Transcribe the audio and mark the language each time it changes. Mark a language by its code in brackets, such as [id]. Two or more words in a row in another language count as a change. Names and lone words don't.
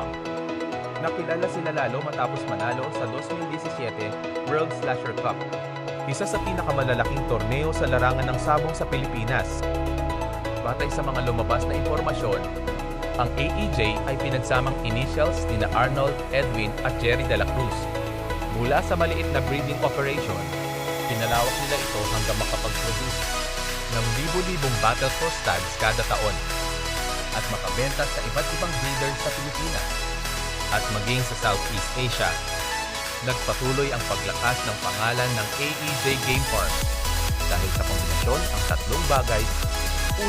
[tl] Nakilala sila lalo matapos manalo sa 2017 World Slasher Cup, isa sa pinakamalalaking torneo sa larangan ng sabong sa Pilipinas. Batay sa mga lumabas na impormasyon, ang AEJ ay pinagsamang initials ni Arnold, Edwin at Jerry de la Cruz. Mula sa maliit na [en] breeding operation, [tl] pinalawak nila ito hanggang makapag-produce ng libo-libong [en] battle cross tags [tl] kada taon at makabenta sa iba't ibang breeders sa Pilipinas at maging sa Southeast Asia. Nagpatuloy ang paglakas ng pangalan ng AEJ Game Farm dahil sa kombinasyon ang tatlong bagay: 1.